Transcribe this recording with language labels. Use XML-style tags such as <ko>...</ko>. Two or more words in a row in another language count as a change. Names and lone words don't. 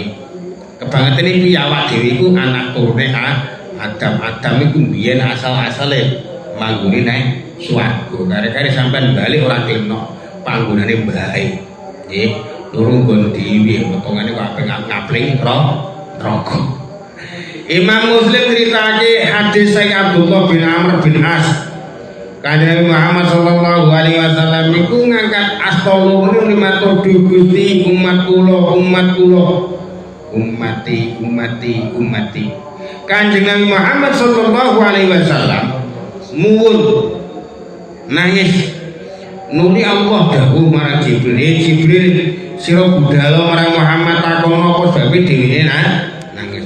<jv>Kebangetan iki awak dhewe iku anak turune Adam iku biyen asal-asale manggone nang swarga. Kare-kare sampean bali ora kelno panggonane mbahe. Nggih, turu nggon dhewe potongane kok ape ngapling neraka. Imam Muslim ceritake hadis Sayyid Abdullah bin Amr bin As. Kanjeng Muhammad</jv> <ar>sallallahu alaihi wasallam</ar> <jv>niku ngangkat asta loro matur Gusti umat kula. Ummati. Kanjeng Nabi Muhammad</jv> <ar>sallallahu alaihi wasallam</ar> <jv>muwun nangis nuli Allah dawuh marang Jibril sira budhal marang Muhammad takono apa sebab dhewene nangis.</jv>